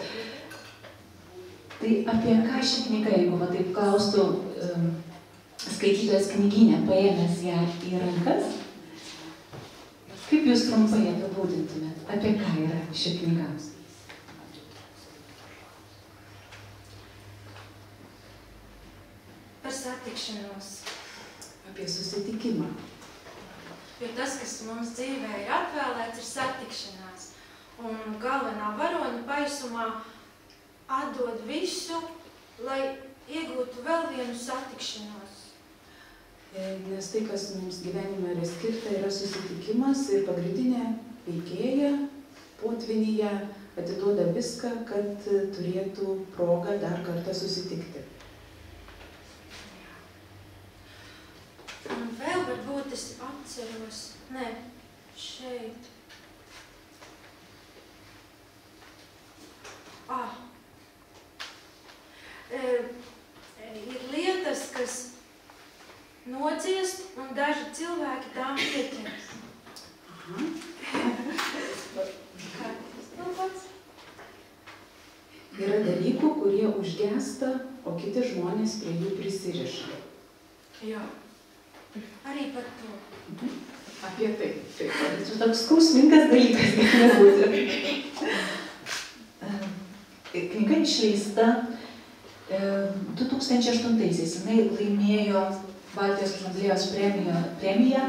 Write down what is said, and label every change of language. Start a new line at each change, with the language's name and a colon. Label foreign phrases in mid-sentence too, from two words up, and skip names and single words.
Lithuanian: Tai apie ką ši knyga, jeigu va taip klaustų skaitytojas knygyne, paėmęs ją į rankas, kaip jūs trumpai apibūdintumėt, apie ką yra ši knyga?
Latvian: Par satikšanos.
Lithuanian: Apie susitikimą.
Latvian: Jo tas, kas mums dzīvē ir atvēlēts, ir satikšanās. Un galvenā varoņa paisumā atdod visu, lai iegūtu vēl vienu satikšanos.
Lithuanian: Nes tai, kas mums gyvenime yra skirta, yra susitikimas ir pagrindinė veikėja potvynyje atiduoda viską, kad turėtų progą dar kartą susitikti.
Latvian: Un vēl varbūt es atceros, šeit. Ir lietas, kas nociest, un daži cilvēki tām pieķers.
Lithuanian: Yra dalykų, kurie užgesta, o kiti žmonės prie jų prisiriša.
Latvian: Jā, arī par to.
Lithuanian: Apie tai. Tai toks skausmingas dalykas gali būti. Knyga išleista 2008-aisiais. Jinai laimėjo Baltijos asamblėjos premiją.